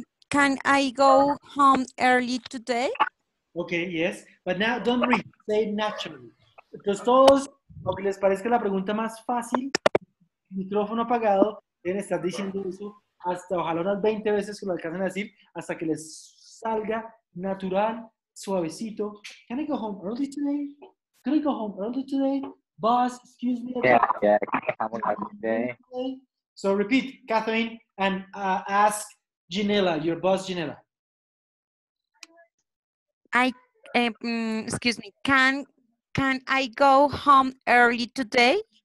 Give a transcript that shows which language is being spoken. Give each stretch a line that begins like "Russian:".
English: Can I go home early today? Okay, yes, but now don't read, say it naturally.
Spanish: Entonces todos, aunque les parezca la pregunta más fácil, micrófono apagado, deben estar diciendo eso hasta ojalá unas 20 veces que lo alcancen a decir, hasta que les salga natural, suavecito.
English: Can I go home early today? Can I go home early today? Boss, excuse me. Yeah, can I have a nice day? So repeat, Catherine, and ask Ginela, your boss, Ginela. Excuse me, can I go home early today?